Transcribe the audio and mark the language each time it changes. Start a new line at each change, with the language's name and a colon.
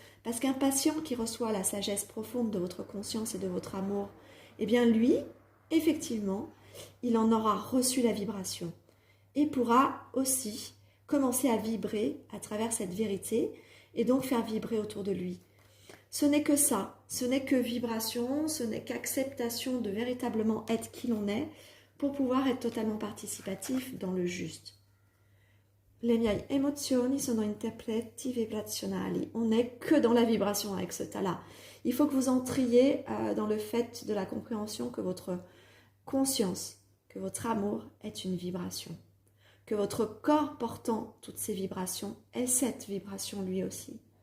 French: Parce qu'un patient qui reçoit la sagesse profonde de votre conscience et de votre amour, eh bien lui, effectivement, il en aura reçu la vibration et pourra aussi commencer à vibrer à travers cette vérité et donc faire vibrer autour de lui. Ce n'est que ça, ce n'est que vibration, ce n'est qu'acceptation de véritablement être qui l'on est pour pouvoir être totalement participatif dans le juste.
Italian: Le mie emozioni sono interpreti vibrazionali.
French: On n'est que dans la vibration avec ce tas-là. Il faut que vous entriez dans le fait de la compréhension que votre conscience, que votre amour est une vibration. Que votre corps portant toutes ces vibrations est cette vibration lui aussi.